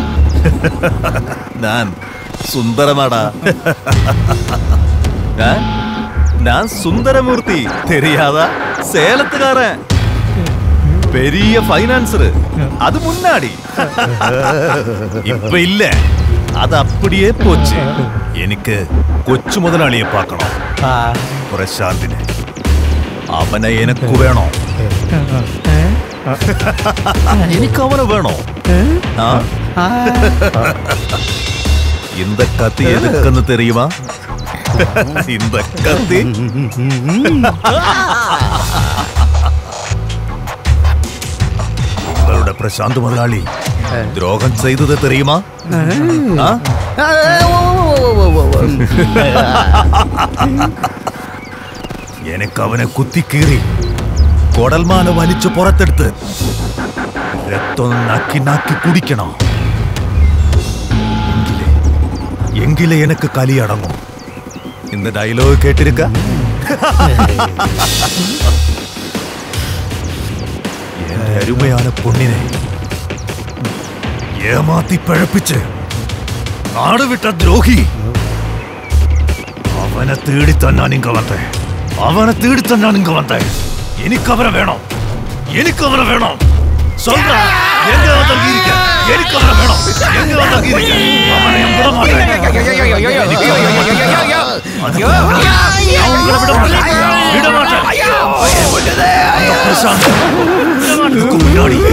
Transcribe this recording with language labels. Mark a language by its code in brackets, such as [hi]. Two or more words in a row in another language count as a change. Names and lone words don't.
[ta] நான் சுந்தரமாடா. நான் சுந்தரமூர்த்தி தெரியாதா? சேலத்துக்காரன், பெரிய பைனான்சர். அது முன்னாடி, இப்ப இல்ல. அது அப்படியே போச்சு. எனக்கு [ml] കൊച്ചു മുതലാളിയെ [ta] பார்க்கணும். [ml] പ്രശാന്തിനെ. അവനെ എനിക്ക് വേണോ? എനിക്ക് അവനെ വേണോ? [ta] இந்த கத்தி எதுக்குன்னு தெரியுமா? இந்த கத்தி உங்களோட பிரசாந்த் முதலாளி துரோகம் செய்தது தெரியுமா? [ml] எனக்கு അവനെ കുത്തി കീറി കൊടൽമാല വലിച്ചു പുറത്തെടുത്ത് രക്തം നാക്കി നാക്കി കുടിക്കണം. എങ്കിലേ എനിക്ക് കലി അടങ്ങും. இந்த ഡയലോഗ് കേട്ടിരിക്ക. എന്റെ അരുമயான പൊന്നിനെ ഏമാത്തി പഴപ്പിച്ച് നാടുവിട്ട ദ്രോഹി. അവനെ തേടിത്തന്നാൻ ഇങ്ങ വന്നേ. അവനെ തേടിത്തന്നാൻ ഇങ്ങ വന്നേ. എനിക്കവരെ വേണം. എനിക്കവരെ വേണം. [ta] சொல்ற எங்க வந்து இருக்க? எனக்கு அவரை வேணும். எங்க வந்து இருக்க? அவனை விட மாட்டேன். விட மாட்டேன். முன்னாடி